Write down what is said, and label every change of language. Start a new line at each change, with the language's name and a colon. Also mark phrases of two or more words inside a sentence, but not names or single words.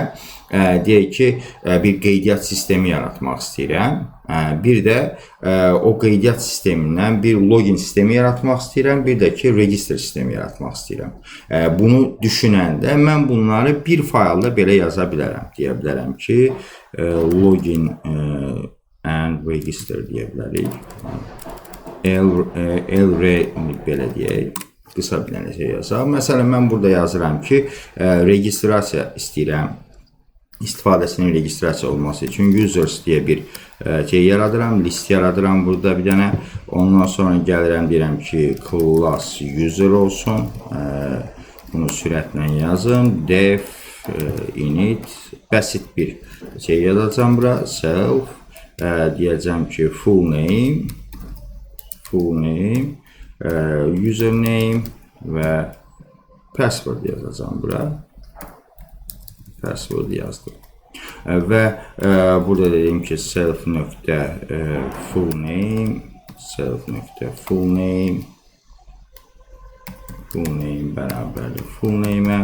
Azerbaijani: Deyək ki, bir qeydiyyat sistemi yaratmaq istəyirəm. Bir də o qeydiyyat sistemindən bir login sistemi yaratmaq istəyirəm. Bir də ki, register sistemi yaratmaq istəyirəm. Bunu düşünəndə mən bunları bir faylda belə yaza bilərəm. Deyə bilərəm ki,
English: login and register
Azerbaijani: deyə bilərik. Belə deyək, qısa bir dənə şey yazaq. Məsələn, mən burada yazıram ki, registrasiya istəyirəm. İstifadəsinin registrasiya olması üçün users deyə bir şey yaradıram, list yaradıram burada bir dənə. Ondan sonra gəlirəm, deyirəm ki,
English: class user
Azerbaijani: olsun. Bunu sürətlə yazın.
English: Def init,
Azerbaijani: basit bir şey yazacağım bura. Self, deyəcəm ki,
English: full name,
Azerbaijani: username və password yazacağım bura. Password yazdım. Və burada dedim ki, fullname bərabərdir
English: full name'ə.